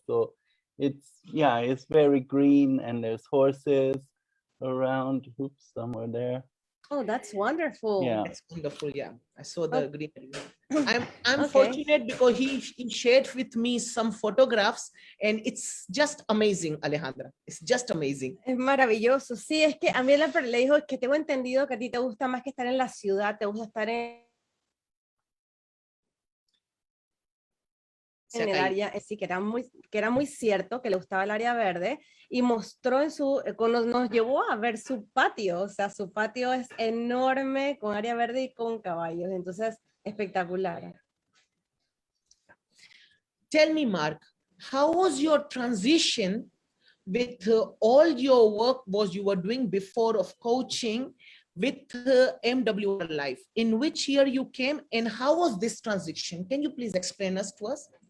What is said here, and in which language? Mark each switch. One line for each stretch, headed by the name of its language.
English: So it's very green, and there's horses around. Oops, somewhere there. Oh, that's wonderful. Yeah, that's wonderful. Yeah, I saw the greenery. I'm fortunate because he shared with me some photographs, and it's just amazing, Alejandra. It's just amazing.
Spanish: Es maravilloso. Sí, es que a mí le dijo que tengo entendido que a ti te gusta más que estar en la ciudad, te gusta estar en el área, sí, que era muy cierto, que le gustaba el área verde, y mostró nos llevó a ver su patio, o sea, su patio es enorme, con área verde y con caballos, entonces, espectacular.
English: Tell me, Marc, how was your transition with all your work you were doing before of coaching with MWR Life? In which year you came, and how was this transition? Can you please explain to us?